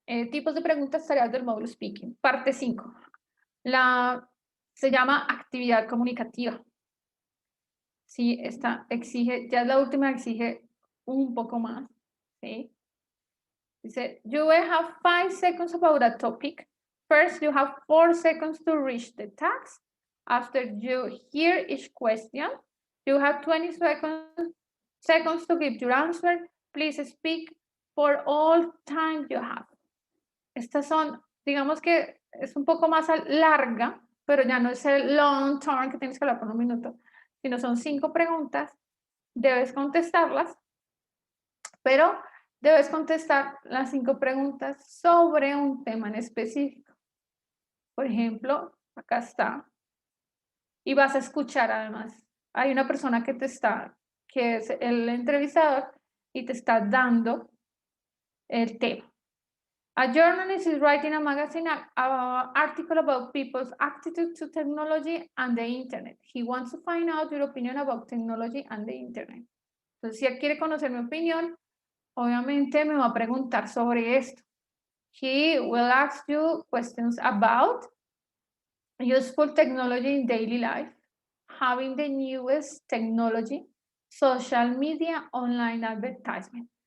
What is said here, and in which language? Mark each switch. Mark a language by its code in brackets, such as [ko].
[es] Tipos de preguntas, tareas del módulo Speaking. Parte 5. Se llama actividad comunicativa. Sí, esta exige, ya es la última, exige un poco más. ¿Sí? Dice, [en] you will have 5 seconds about a topic. First, you have 4 seconds to reach the task. After you hear each question, you have 20 seconds to give your answer. Please speak for all time you have. [es] Estas son, digamos que es un poco más larga, pero ya no es el long term que tienes que hablar por 1 minuto, sino son 5 preguntas, debes contestarlas, pero debes contestar las 5 preguntas sobre un tema en específico. Por ejemplo, acá está. Y vas a escuchar además. Hay una persona que es el entrevistador y te está dando el tema. [en] A journalist is writing a magazine article about people's attitude to technology and the internet. He wants to find out your opinion about technology and the internet. [es] Entonces, si él quiere conocer mi opinión, obviamente me va a preguntar sobre esto. [en] He will ask you questions about useful technology in daily life, having the newest technology, social media, online advertisement.